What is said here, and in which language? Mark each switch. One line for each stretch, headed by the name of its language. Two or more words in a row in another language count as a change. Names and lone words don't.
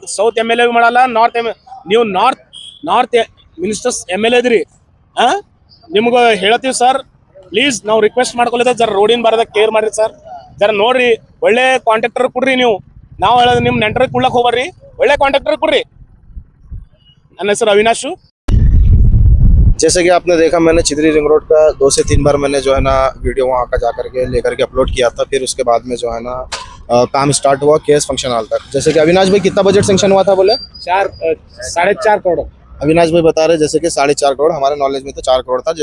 Kannada: ಸೌತ್ MLA ಮಾಡಲ್ಲ, ನೀವು
English: north ministers MLA
Kannada: ಇದ್ರಿ. ನಿಮ್ಗೆ ಹೇಳ್ತೀವಿ ಸರ್, ಪ್ಲೀಸ್ ನಾವು ರಿಕ್ವೆಸ್ಟ್ ಮಾಡ್ಕೊಳ್ತೇವೆ, ಜರ ರೋಡಿನ ಬಾರದ ಕೇರ್ ಮಾಡ್ರಿ ಸರ್. ಜರ ನೋಡ್ರಿ, ಒಳ್ಳೆ ಕಾಂಟ್ರಾಕ್ಟರ್ ಕೊಡ್ರಿ ನೀವು. ನಾವು ಹೇಳೋದು ನಿಮ್ಮ ನೆಂಟರಿಗೆ ಕುಳ್ಳಕ್ಕೆ ಹೋಗ್ಬರ್ರಿ, ಒಳ್ಳೆ ಕಾಂಟ್ರಾಕ್ಟರ್ ಕೊಡ್ರಿ. ನನ್ನ ಹೆಸರು ಅವಿನಾಶು.
Hindi: जैसे कि आपने देखा, मैंने चिदरी रिंग रोड का 2 से 3 बार मैंने जो है ना वीडियो वहाँ का जा करके लेकर के अपलोड किया था। फिर उसके बाद में जो है ना काम स्टार्ट हुआ केस फंक्शन हॉल तक। जैसे कि अविनाश भाई, कितना बजट सेंक्शन हुआ था बोले? 4.5 करोड़। अविनाश भाई बता रहे जैसे कि 4.5 करोड़, हमारे नॉलेज में तो 4 करोड़ था।